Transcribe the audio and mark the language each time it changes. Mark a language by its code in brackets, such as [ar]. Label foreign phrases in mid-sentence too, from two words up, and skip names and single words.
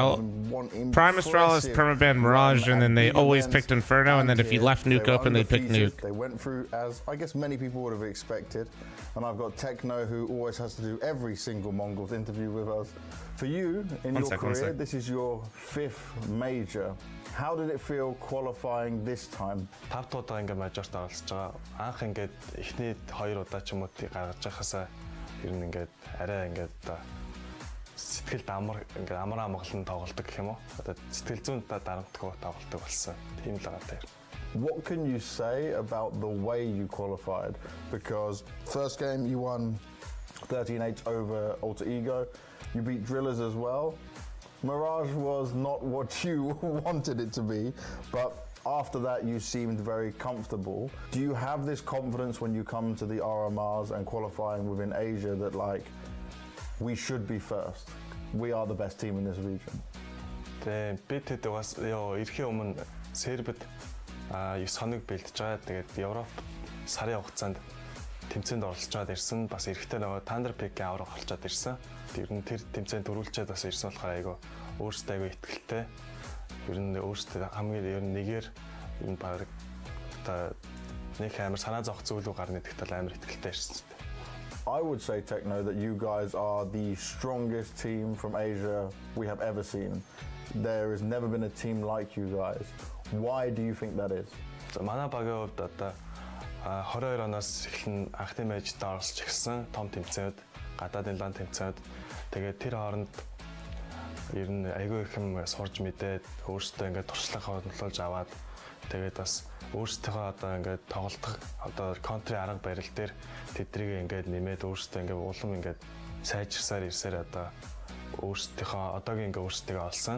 [en] Yeah, Prime Astralis, Permaban, Mirage, and then they always picked Inferno, and then if you left Nuke open, they picked Nuke. They went through as I guess many people would have expected, and I've got Techno, who always has to do every single Mongols interview with us. For you, in your career, this is your 5th major. How did it feel qualifying this time? [mn] 5 удаа ингээ мажорт оролцож байгаа. Анх ингээд эхний 2 удаа ч юм уу гаргаж байхасаа ер нь ингээд арай ингээд сэтгэлд ингээ амар амгалан тоглолдог гэх юм уу? Одоо сэтгэл зүйн дарамтгүй тоглолдог болсон. Тийм л байгаа дээр. [en] What can you say about the way you qualified? Because first game you won 13-8 over Alter Ego. You beat Drillers as well. Mirage was not what you wanted it to be, but after that you seemed very comfortable. Do you have this confidence when you come to the RMRs and qualifying within Asia that like we should be first? We are the best team in this region. [mn] Тэгээ бид хэд бас эрхийн өмнө Сербид 9 хоног бэлтэж байгаа. Тэгээд Европ сарын хугацаанд тэмцээнд оролцоод ирсэн. Бас эрэхтэй нөгөө Thunder Pick-ийн авраг олцоод ирсэн. Ер нь тэр тэмцээнд төрүүлчихэд бас ирсэн болохоор айгүй өөрсдөө айгүй ихтэй. Ер нь өөрсдөө хамгийн ер нь нэгээр ер нь баг одоо нэг амар санаа зовх зүйл рүү гарна гэдэгт л амар ихтэй ирсэн. [en] I would say, Techno, that you guys are the strongest team from Asia we have ever seen. There has never been a team like you guys. Why do you think that is? [mn] Манай багийн хувьд одоо 22 оноос эхлэн анхны мэйжд оролцож ирсэн том тэмцээнд гадаадын лан тэмцээнд тэгээд тэр хооронд ер нь айгүй их юм сурж мэдээд өөрсдөө ингээд туршлага хөндлөж аваад тэгээд бас өөрсдөө одоо ингээд тоглох одоо контри арга барил дээр тэдрийг ингээд нэмээд өөрсдөө ингээд улам ингээд сайжирсаар ирсээр одоо өөрсдийнхөө одоогийн ингээд өөрсдөө олсон.